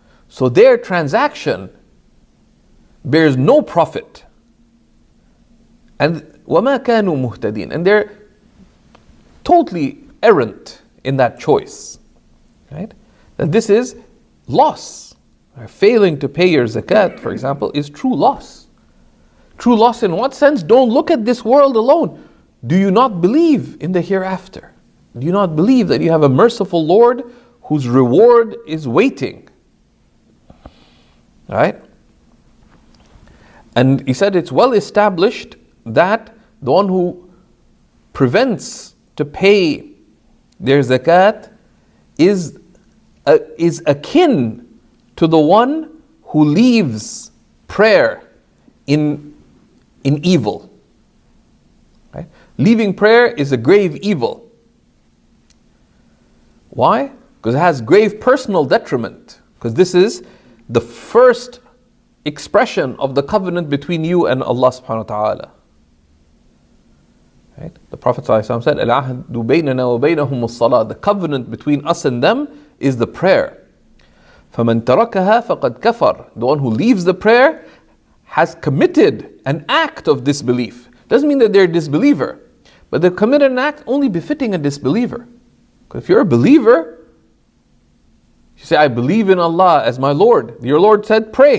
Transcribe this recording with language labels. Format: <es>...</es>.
<en>So their transaction bears no profit.</en> <ar>And وَمَا كَانُوا مُهْتَدِينَ.</ar> <en>And they're totally errant in that choice. Right? That this is loss. Failing to pay your zakat, for example, is true loss. True loss in what sense? Don't look at this world alone. Do you not believe in the hereafter? Do you not believe that you have a merciful Lord whose reward is waiting? Right? And he said it's well established that the one who prevents to pay their zakat is akin to the one who leaves prayer in evil. Right? Leaving prayer is a grave evil. Why? Because it has grave personal detriment. Because this is the first expression of the covenant between you and Allah subhanahu wa ta'ala. Right? The Prophet ﷺ said,</en> <ar>الْعَهْدُ بَيْنَنَا وَبَيْنَهُمُ الصَّلَاةِ.</ar> <en>The covenant between us and them is the prayer.</en> <ar>فَمَنْ تَرَكَهَا فَقَدْ كَفَرَ.</ar> <en>The one who leaves the prayer has committed an act of disbelief. Doesn't mean that they're a disbeliever, but they've committed an act only befitting a disbeliever. Because if you're a believer, you say, I believe in Allah as my Lord. Your Lord said, pray.</en>